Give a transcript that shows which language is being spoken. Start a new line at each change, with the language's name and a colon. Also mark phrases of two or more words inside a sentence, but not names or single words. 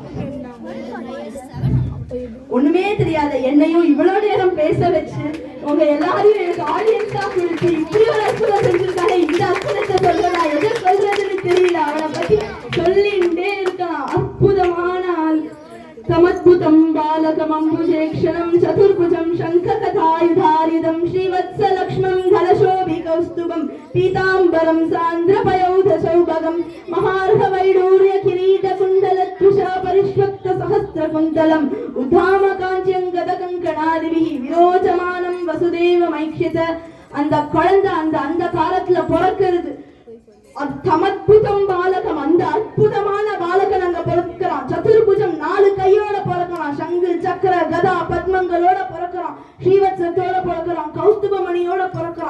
Tamil: ஒண்ணுமே தெரியாத என்னையும் இவ்வளவு நேரம் பேச வச்சு உங்க எல்லாரையும் எனக்கு ஆடியன்ஸா கொடுத்து இப்படி ஒரு அற்புதம் செஞ்சிருக்காங்க. இந்த அற்புதத்தை சொல்றதா, எதை சொல்றதுன்னு தெரியல. அவனை பத்தி சொல்லிட்டே இருக்கலாம். அற்புதமான ஆள்.
Sanskrit: समद्भुतं बालकमम्बुजेक्षणं चतुर्भुजं शङ्खकथायुधारिदं श्रीवत्सलक्ष्मं धलशोभिकौस्तुभं पीताम्बरं सान्द्रपयोधसौभगं महार्हवैडूर्यकिरीटकुण्डलद्विषा परिष्वक्तसहस्रकुन्तलम् उद्धामकाञ्च्यङ्गदकङ्कणादिभिः विरोचमानं वसुदेवमैक्षित.
Tamil: அந்த குழந்தை அந்த காலத்துல பிறக்கிறது.
Sanskrit: समद्भुतं बालकम्,
Tamil: அந்த அற்புதமான பாலகன் அங்க பிறக்கிறான். சதுர்புஜம் 4 கையோட பிறக்கிறான். சங்கு சக்கர கதா பத்மங்களோட பிறக்கிறான். ஸ்ரீவத்சத்தோட பிறக்கிறான். கௌஸ்துபமணியோட பிறக்கிறான்.